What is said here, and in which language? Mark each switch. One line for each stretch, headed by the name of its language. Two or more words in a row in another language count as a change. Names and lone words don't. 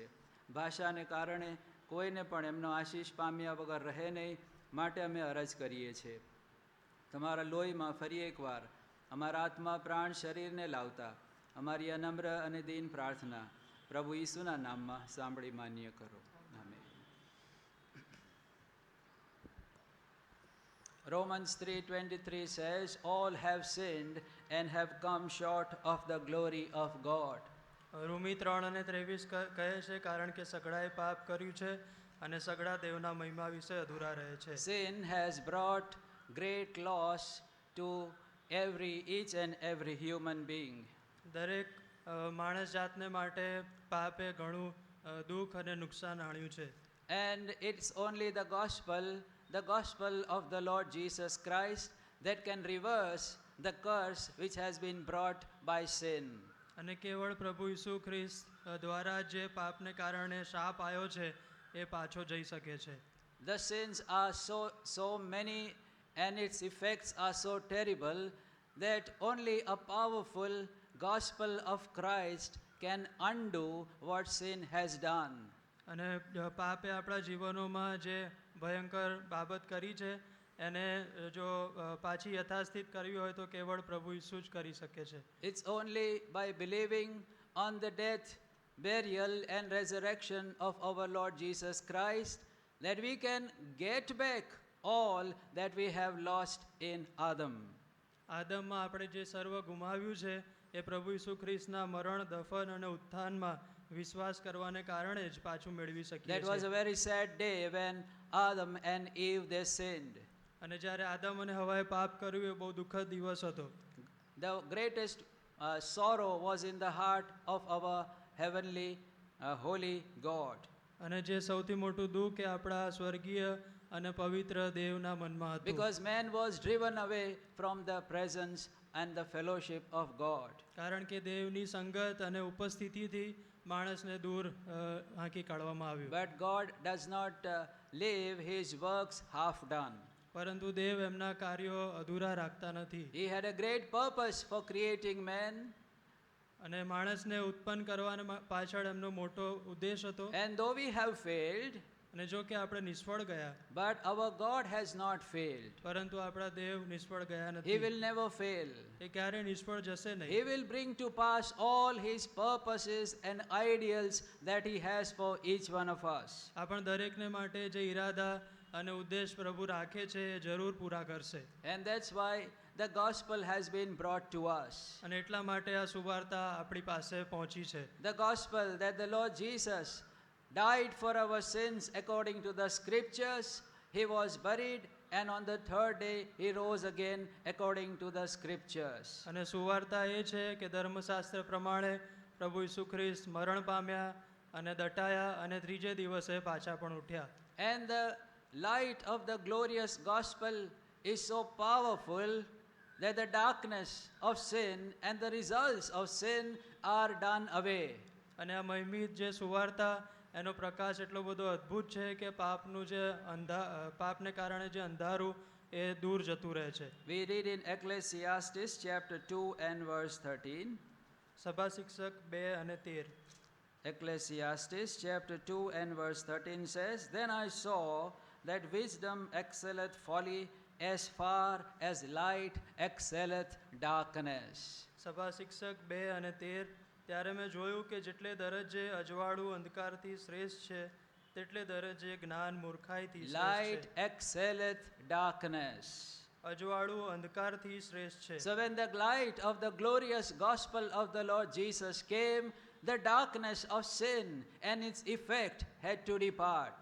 Gujarati: ભાષાને કારણે કોઈને પણ એમનો આશીષ પામ્યા વગર રહે નહીં, માટે અમે અરજ કરીએ છીએ. તમારા લોહીમાં ફરી એકવાર અમારા આત્મા, પ્રાણ, શરીરને લાવતા અમારી અનમ્ર અને દીન પ્રાર્થના પ્રભુ ઈસુના નામમાં સાંભળી માન્ય કરો. આમેન.
English: Romans 3:23 says, all have sinned and have come short of the glory of God.
Gujarati: રોમી 3:23 કહે છે, કારણ કે સગળાએ પાપ કર્યું છે અને સગળા દેવના મહિમા વિશે અધૂરા રહે છે.
English: Sin has brought great loss to each and every human being.
Gujarati: દરેક માણસ જાતને માટે પાપે ઘણું દુઃખ અને નુકસાન આણ્યું છે.
English: And it's only the gospel of the Lord Jesus Christ that can reverse the curse which has been brought by sin.
Gujarati: અને કેવળ પ્રભુ ઈસુ ખ્રિસ્ત દ્વારા જે પાપને કારણે શાપ આવ્યો છે એ પાછો જઈ શકે છે.
English: The sins are so many and its effects are so terrible that only a powerful gospel of Christ can undo what sin has done.
Gujarati: અને પાપે આપણા જીવનોમાં જે ભયંકર બાબત કરી છે એને જો પાછી યથાસ્થિત કરવી હોય તો કેવળ પ્રભુ ઈસુ જ કરી શકે છે.
English: It's only by believing on the death, burial and resurrection of our Lord Jesus Christ that we can get back all that we have lost in Adam.
Gujarati: આદમમાં આપણે જે સર્વ ગુમાવ્યું છે એ પ્રભુ ઈસુ ખ્રિસ્તના મરણ, દફન અને ઉત્થાનમાં વિશ્વાસ કરવાને કારણે જ પાછું મેળવી શકીએ.
English: That was a very sad day when Adam and Eve they sinned.
Gujarati: અને જ્યારે આદમ અને હવાએ પાપ કર્યું એ બહુ દુઃખદ દિવસ હતો.
English: The greatest sorrow was in the heart of our heavenly holy God.
Gujarati: અને જે સૌથી મોટું દુઃખ એ આપણા સ્વર્ગીય અને પવિત્ર દેવના મનમાં હતું.
English: Because man was driven away from the presence and the fellowship of God.
Gujarati: કારણ કે દેવની સંગત અને ઉપસ્થિતિથી માણસને દૂર હાંકી કાઢવામાં આવ્યું.
English: But God does not leave his works half done.
Gujarati: પરંતુ દેવ એમના કાર્યો અધૂરા રાખતા નથી.
English: He had a great purpose for creating man.
Gujarati: અને માણસને ઉત્પન્ન કરવાના પાછળ એમનો મોટો ઉદ્દેશ હતો.
English: And though we have failed,
Gujarati: અને જો કે આપણે નિષ્ફળ ગયા,
English: but our God has not failed.
Gujarati: પરંતુ આપણા દેવ નિષ્ફળ ગયા
English: He
Gujarati: નથી.
English: will never fail.
Gujarati: એ ક્યારે નિષ્ફળ જશે નહીં.
English: He will bring to pass all his purposes and ideals that he has for each one of us.
Gujarati: આપણ દરેકને માટે જે ઈરાદા અને ઉદ્દેશ પ્રભુ રાખે છે એ જરૂર પૂરા કરશે.
English: And that's why the gospel has been brought to us.
Gujarati: અને એટલા માટે આ સુવાર્તા આપણી પાસે પહોંચી છે.
English: The gospel that the Lord Jesus died for our sins according to the scriptures, he was buried, and on the third day he rose again according to the scriptures.
Gujarati: અને સુવાર્તા એ છે કે ધર્મશાસ્ત્ર પ્રમાણે પ્રભુ ઈસુ ખ્રિસ્ત મરણ પામ્યા અને દટાયા અને ત્રીજે દિવસે પાછા પણ ઉઠ્યા.
English: And the light of the glorious gospel is so powerful that the darkness of sin and the results of sin are done away.
Gujarati: અને આ મહિમિત જે સુવાર્તા એનો પ્રકાશ એટલો બધો અદ્ભુત છે કે પાપનું જે પાપને કારણે જે અંધારું એ દૂર જતું રહે છે.
English: We read in Ecclesiastes chapter 2 and verse 13.
Gujarati: સભા શિક્ષક 2 અને 13.
English: Ecclesiastes chapter 2 and verse 13 says, Then I saw that wisdom excelleth folly as far as light excelleth darkness.
Gujarati: સભા શિક્ષક 2 અને 13. ત્યારે મેં જોયું કે જેટલે દરજ્જે અજવાળું અંધકારથી શ્રેષ્ઠ છે તેટલે દરજ્જે જ્ઞાન મૂર્ખાઈથી
English: Light
Gujarati: શ્રેષ્ઠ છે.
English: excelleth darkness.
Gujarati: અજવાળું અંધકારથી શ્રેષ્ઠ છે.
English: So when the light of the glorious gospel of the Lord Jesus came, the darkness of sin and its effect had to depart.